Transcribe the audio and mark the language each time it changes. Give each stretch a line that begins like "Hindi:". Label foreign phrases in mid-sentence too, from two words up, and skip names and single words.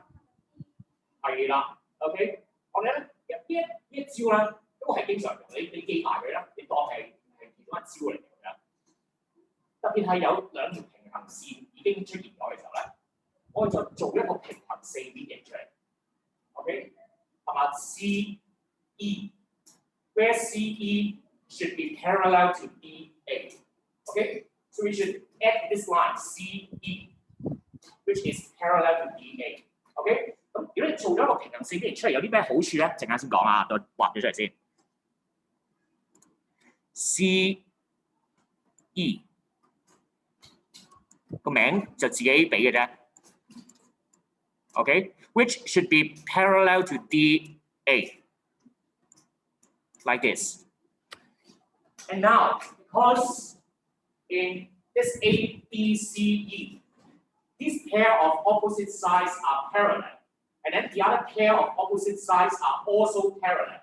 Cantonese: 係啦 ，OK， 我哋咧呢一招咧都係經常用，你記埋佢啦，你當係其中一招嚟嘅。特別係有兩條平行線已經出現咗嘅時候咧，我哋就做一個平行四邊形出嚟 ，OK， 係嘛 ？CE。
English: Where CE should be parallel to BA. Okay, so we should add this line CE, which is parallel to BA.
Cantonese: Okay, 咁如果你做咗一個平行四邊形出嚟，有啲咩好處咧？陣間先講啊，我畫咗出嚟先。CE 個名就自己俾嘅啫。
English: Okay, which should be parallel to DA. Like this. And now, because in this ABCE, these pair of opposite sides are parallel, and then the other pair of opposite sides are also parallel.